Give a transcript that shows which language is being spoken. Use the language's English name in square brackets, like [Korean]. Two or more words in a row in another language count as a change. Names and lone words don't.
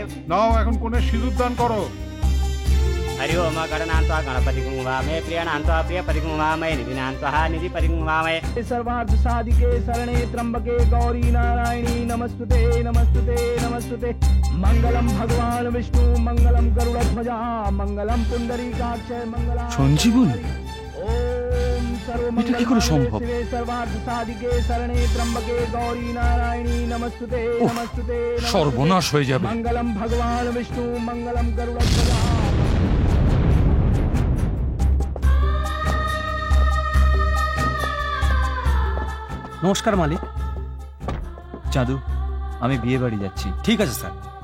[Bangla] নাও এখন কোনে সিঁদুর দান করো। [Sanskrit] हरि ओम गणनान्त्वा गणपतिगुंवामे प्रियनान्त्वा प्रियपतिगुंवामे निधिनान्त्वा निधिपतिगुंवामे। सर्वार्थ साधिके शरणे त्र्यंबके गौरी नारायणी नमस्ते नमस्ते नमस्ते। मंगलम भगवान विष्णु मंगलम गरुड़ध्वज मंगलम पुंडरीकाक्ष मंगलाय। [Bangla] সঞ্জীবনী, এটা কি করে সম্ভব? [Sanskrit] सर्वार्थ साधिके शरणे त्र्यंबके गौरी नारायणी नमस्ते नमस्ते। [Bangla] সর্বনাশ হয়ে যাবে। [Sanskrit] मंगलम भगवान विष्णु मंगलम गरुड़ध्वज। [Bangla] নমস্কার মালিক। চাঁদু, আমি বিয়ে বাড়ি যাচ্ছি। ঠিক আছে স্যার।